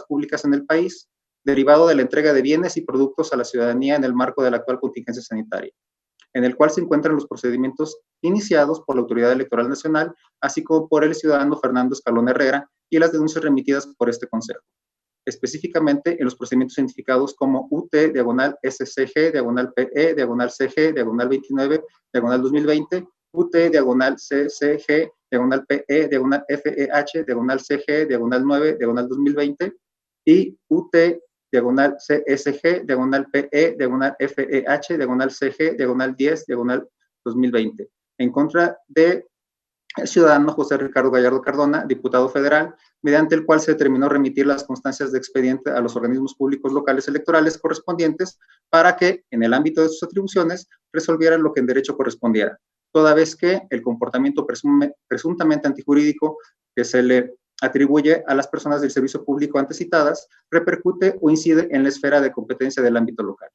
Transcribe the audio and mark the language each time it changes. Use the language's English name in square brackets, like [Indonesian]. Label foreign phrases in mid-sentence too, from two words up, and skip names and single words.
[Spanish] públicas en el país, derivado de la entrega de bienes y productos a la ciudadanía en el marco de la actual contingencia sanitaria, en el cual se encuentran los procedimientos iniciados por la Autoridad Electoral Nacional, así como por el ciudadano Fernando Escalón Herrera y las denuncias remitidas por este Consejo. específicamente en los procedimientos identificados como UT/SCG/PE/CG/29/2020, UT/CCG/PE/CG/9/CG/9/2020 y UT/CSG/PE/CG/10/2020 en contra de el ciudadano José Ricardo Gallardo Cardona, diputado federal, mediante el cual se determinó remitir las constancias de expediente a los organismos públicos locales electorales correspondientes para que, en el ámbito de sus atribuciones, resolvieran lo que en derecho correspondiera, toda vez que el comportamiento presuntamente antijurídico que se le atribuye a las personas del servicio público antes citadas repercute o incide en la esfera de competencia del ámbito local.